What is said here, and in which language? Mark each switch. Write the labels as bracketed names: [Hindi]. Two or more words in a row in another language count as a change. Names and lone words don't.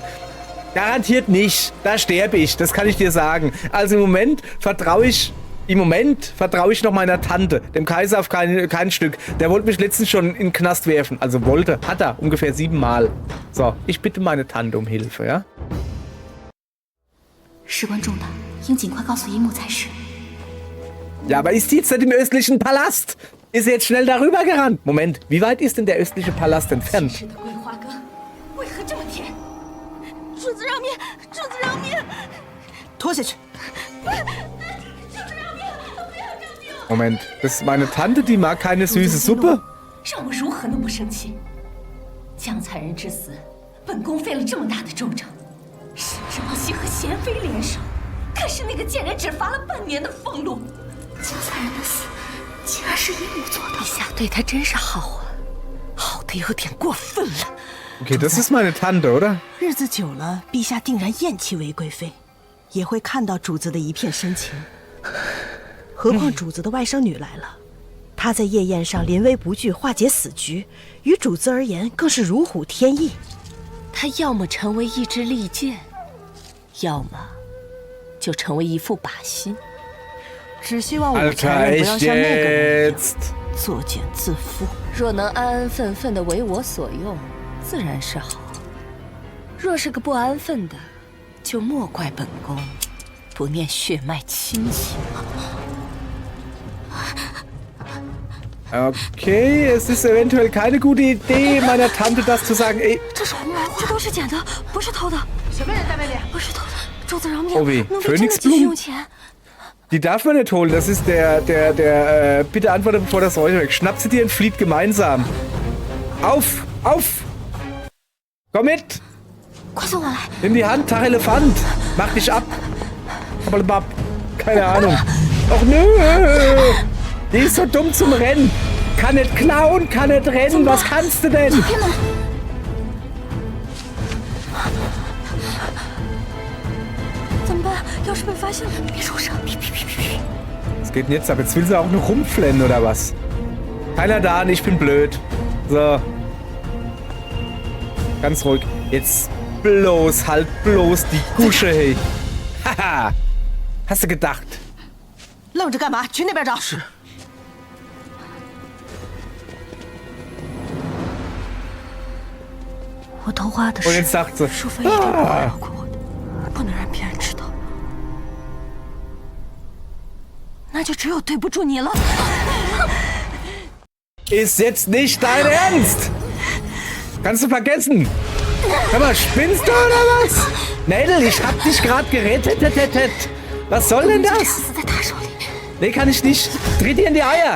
[German] Garantiert nicht. Da sterbe ich. Das kann ich dir sagen. Also im Moment vertraue ich noch meiner Tante. Dem Kaiser auf kein Stück. Der wollte mich letztens schon in den Knast werfen. Also hat er. Ungefähr 7 Mal. So, ich bitte meine Tante um Hilfe, ja? [Chinese] 事关重大，应尽快告诉一木才是。 [German] Ja, aber ist die jetzt nicht im östlichen Palast? Ist sie jetzt schnell darüber gerannt? Moment, wie weit ist denn der östliche Palast entfernt? [Chinese] 是的桂花羹为何这么甜？主子饶命！主子饶命！拖下去。 [German] Moment, das ist meine Tante, die mag keine süße Suppe? [Chinese] 让我如何能不生气？江才人之死，本宫费了这么大的周章，甚至帮西和贤妃联手，可是那个贱人只罚了半年的俸禄。江才人的死，竟然是一木做的。陛下对他真是好啊，好的有点过分了。 [German] Okay, das ist meine Tante, oder? [Chinese] 日子久了，陛下定然厌弃韦贵妃，也会看到主子的一片深情。何况主子的外甥女来了，她在夜宴上临危不惧，化解死局，于主子而言更是如虎添翼。她要么成为一支利剑，要么就成为一副靶心。只希望武才人不要像那个人一样作茧自缚。若能安安分分的为我所用，自然是好；若是个不安分的，就莫怪本宫不念血脉亲情。 [German] Okay, es ist eventuell keine gute Idee, meiner Tante das zu sagen. Ey. [Chinese] 这是红兰花，这都是捡的，不是偷的。什么人在外面？不是偷的，主子饶命！ [German] Oh weh, [Chinese] 奴婢真的急需用钱。 [German] Die darf man nicht holen, das ist bitte antworte, bevor das Räucher weg. Schnapp sie dir und flieht gemeinsam. Auf, auf! Komm mit! [Chinese] 快送我来！ [German] Nimm die Hand, Tag Elefant! Mach dich ab! Keine Ahnung. Och nö! Die ist so dumm zum Rennen. Kann nicht klauen, kann nicht rennen. Was kannst du denn? [Chinese] 怎么办？要是被发现了，别出声！ [German] Was geht denn jetzt ab? Jetzt will sie auch nur rumflennen, oder was? Keiner da und ich bin blöd. So. Ganz ruhig. Jetzt bloß, halt bloß die Gusche, hey. Haha. Hast du gedacht? [Chinese] 愣着干嘛？去那边找。是。我偷画的 [German] Und [Chinese] 是 [German] jetzt sagt sie, [Chinese] 淑妃一定不会饶过我的，不能让别人知道。那就只有对不住你了。 [German] ist jetzt nicht dein Ernst. Kannst du vergessen. Hör mal, spinnst du oder was? Nadel, ich hab dich gerade gerettet. Was soll denn das? Nee, kann ich nicht. Tritt ihr in die Eier.